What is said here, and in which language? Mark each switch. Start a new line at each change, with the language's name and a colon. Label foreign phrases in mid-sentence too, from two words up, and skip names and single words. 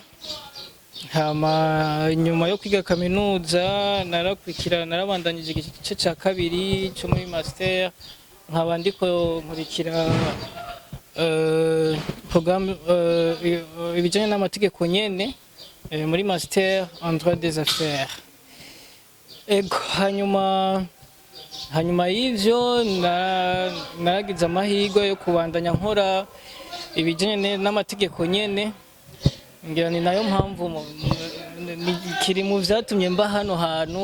Rundi: Hama nyuma yo kwiga kaminuza narabandanyije igice ca kabiri cyo muri master, nkaba ndiko nkurikira programme ibijanye n'amategeko nyene muri master
French: en droit des affaires.
Rundi: Ego hanyuma y'ivyo naragize amahirwe yo kubandanya nkora ibijanye n'amategeko nyene, ngira ni nayo mpamvu kiri mu vyatumye mba hano hantu.